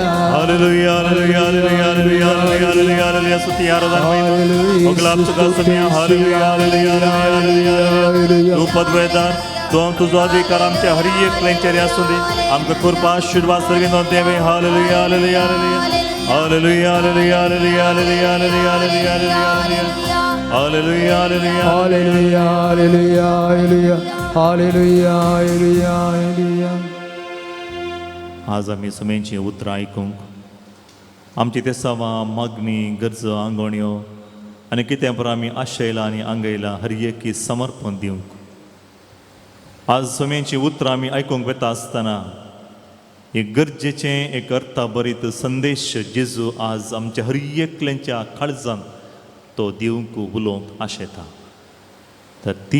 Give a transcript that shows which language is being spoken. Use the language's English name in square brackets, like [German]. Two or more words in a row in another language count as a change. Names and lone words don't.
[Konkani] हालेलुया हालेलुया हालेलुया हालेलुया हालेलुया हालेलुया स्तुती आराधना महिमा अगलाप तुका सगळ्या हालेलुया हालेलुया हालेलुया हालेलुया तू पदवेदार तो तुझो अधिकार आमच्या हर एक क्लेंचरी असू दे आमका कृपा आशीर्वाद सर्व देवे हालेलुया हालेलुया हालेलुया हालेलुया हालेलुया हालेलुया हालेलुया हालेलुया हालेलुया हालेलुया हालेलुया हालेलुया हालेलुया हालेलुया हालेलुया हालेलुया आज आम्ही सुमेंची उतरां आयकूंक आमची तेसावां मागणी गरजो आंगवण्यो आनी कितें पर आमी आशयलां आनी आंगयलां हर एकी समर्पण दिवंक आज सुमेंची उतरां आमी आयकूंक वेता आसतना एक गरजेचें एक अर्थाभरीत संदेश जेजू आज आमच्या हर एकल्याच्या काळजांत तो दिवंक उलोवंक आशेता तर ती